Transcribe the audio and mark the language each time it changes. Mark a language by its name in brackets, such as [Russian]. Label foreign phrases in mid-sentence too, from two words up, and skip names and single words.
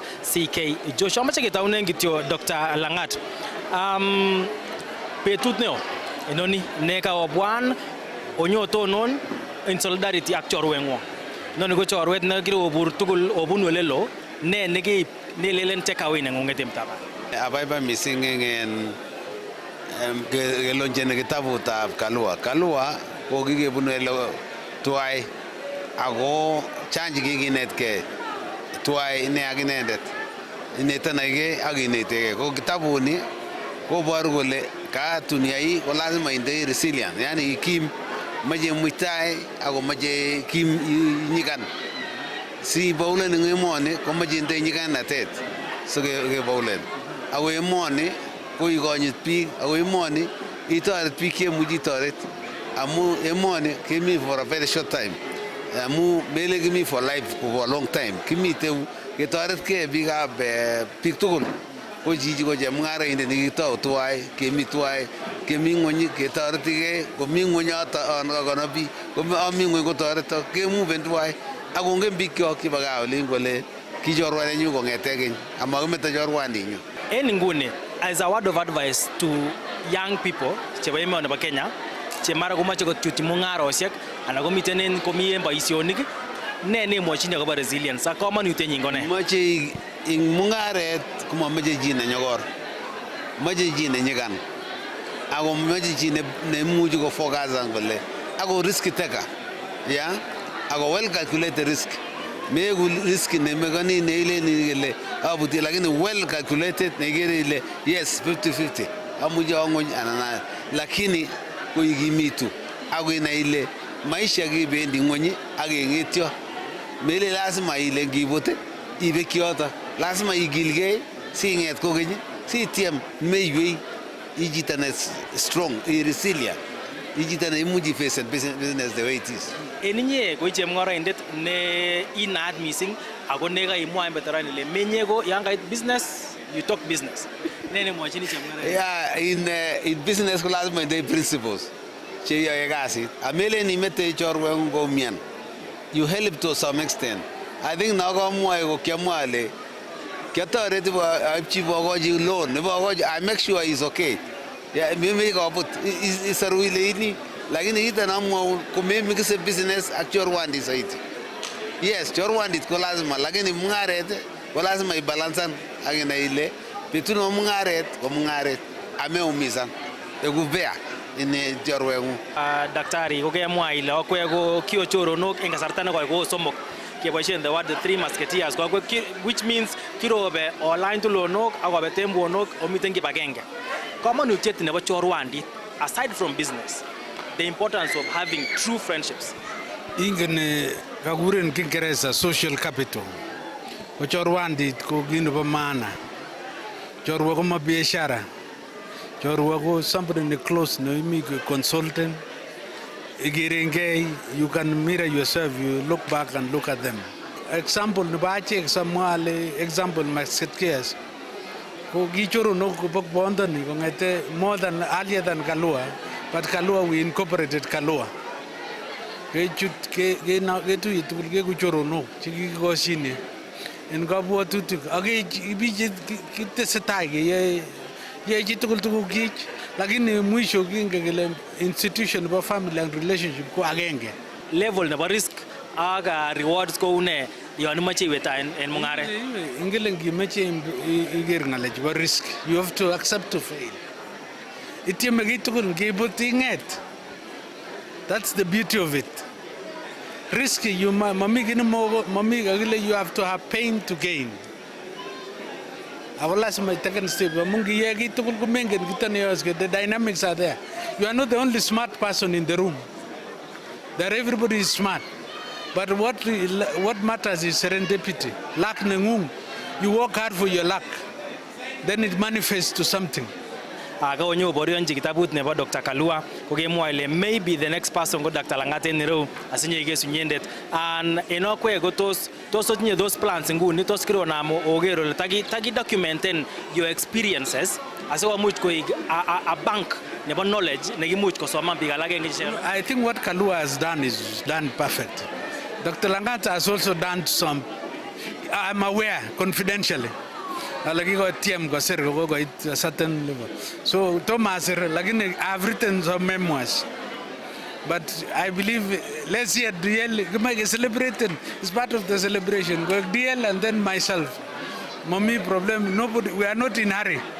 [Kalenjin] CK Joshua. Amache ketaunen kityo Dr. Langat. Betut neo inoni ne kawabwan onyotonon [English] in solidarity [Kalenjin] ak chorweng'wong. Noni ko chorwet ne kirobur tugul obun olelo ne nekeib nelelen [English] take away [Kalenjin] neng'ung'et en mtaba. Abaibai mising en kelonjeni kitabutab Kalua. Kalua ko kikebunu ele tuwai ako chanji kikinetkei tuwai ine ak inendet inetanake ak ineteke ko kitabuni koboru kole katun yai ko lazima indoi resilient yani ikim mache muitai ako mache kim nyikan si baulen ng emoni ko mache indoi nyikanatet so ke baulen ako emoni ko ikonyit biik ako emoni itoret biik chemuchi itoret amu emoni kemi [English] for a very short time [Kalenjin] amu mele kimi [English] for life for a long time [Kalenjin] kimite ketoret ke biikab biik tugul ko chichi ko chemung'araindet nekitou tuwai kemi tuwai kemi ng'wony ketoretige komi ng'wony kono biik komi ng'wony kotoreto kemuven tuwai ak kongen biikyok chebo gaa olin kole ki chorwanenyu kong'ete keny amakimeto chorwandinyu. En inguni, [English] as a word of advice to young people [Kalenjin] chebo emet nebo Kenya che mara komoche kochutyi mung'arosiek anan komiten en komi en boisionik ne nemwochini akobo resilience ak komonutienyin ko ne? Moche ing mung'aret komomoche chi nenyokor, moche chi nenyikan ako moche chi neimuchi kofokasan kole ako [English] risk taker [Kalenjin] ako [English] well calculated risk [Kalenjin] meku risk nemekani neileni kele abuti lakini [English] well calculated [Kalenjin] nekere ile yes 50-50 amuche ang'ony anan lakini koikimitu ako inai ile maisha kibendi ng'ony ak keng'etyo mele lazima ile ngibut ibek yoto lazima igilgei sing'et kokeny sitiem meiywei ichito ne [English] strong resilient [Kalenjin] ichito ne imuchi [English] face business the way it is. [Kalenjin] En inye ko chemung'araindet ne inaat missing ako ne kaimwa en veteran ile menye ko yan kait business [English] you talk business [Kalenjin] ne nemwochini chemung'araindet? In business ko lazima indoi principles che yoe kasit amelen imete chorweng'ung koumian [English] you help to some extent. I think [Kalenjin] nakomwoe ko kiamwa ale kiatoret aipchi bokochi loan nebo bokochi [English] I make sure he's okay [Kalenjin] mimi kabut isaru ile ini lakini kita namwa ko mimi kise business ak chorwandi saiti yes chorwandit ko lazima lakini mung'aret ko lazima ibalansan ak inai ile betuno mung'aret ko mung'aret ameumizan ekubea ine chorweng'ung. Daktari ko kemwa ile akwe ko kiochoronok en kasarta nekoi ko somok keboisien [English] the word the three musketeers which means [Kalenjin] kirobe online tulonok akobe tembonok omiten kibagenge. Komonutiet nebo chorwandit [English] aside from business the importance of having true friendships. [Kalenjin] Ingen kakuren Kiingereza [English] social capital [Kalenjin] ko chorwandit ko kit nebo maana. Chorwa ko ma biashara. Chorwa ko somebody ne close no imi consultant. [English] Igirengei, you can mirror yourself, you look back and look at them. [Kalenjin] Example nebo achek samwale example musketeers ko kichoru no ko bondoni kongete [English] more than earlier than Kalua, but Kalua we incorporated Kalua. [Kalenjin] Ketu itul ke kuchoru no chikikoshine en kabwatutik ak ibije kitesetai ke ye chitukul tukuk kich lakini mwisho kinge kele institution nebo [English] family and relationship [Kalenjin] ko agenge. Level nebo risk ak rewards ko une yon imoche iweta en mung'aret. Ingele ngimeche iger ng'alek chebo risk [English] you have to accept to fail. [Kalenjin] Itieme kiy tugul ngibut ing'et. [English] That's the beauty of it. Risk you [Kalenjin] mami kakile [English] you have to have pain to gain. [Kalenjin] Ako lazima itaken step mungi yegi tukul kumengen kita neyoske [English] the dynamics are there. You are not the only smart person in the room. There everybody is smart. But what matters is serendipity. [Kalenjin] Luck nengung. [English] You work hard for your luck. Then it manifests to something. [Kalenjin] Kaonyo borionji kitabut nebo Dr. Kalua kokemwa ile [English] maybe the next person [Kalenjin] ko Dr. Lang'at en ireu asinye kesu nyendet and enokwe ko tos otinye [English] those plans [Kalenjin] nguni tos kironamo ogero le taki documenten [English] your experiences [Kalenjin] asikomuch koik [English] a bank [Kalenjin] nebo knowledge nekimuch kosoman biik alak en kichero. [English] I think what Kalua has done is done perfect. Dr. Lang'at has also done some, I'm aware confidentially. [Kalenjin] Lakini TM ko sir ko [English] a certain level. So Thomas lakini I've written some memoirs. But I believe let's see at DL celebrating. It's part of the celebration. Go DL and then myself. Mommy problem nobody we are not in hurry.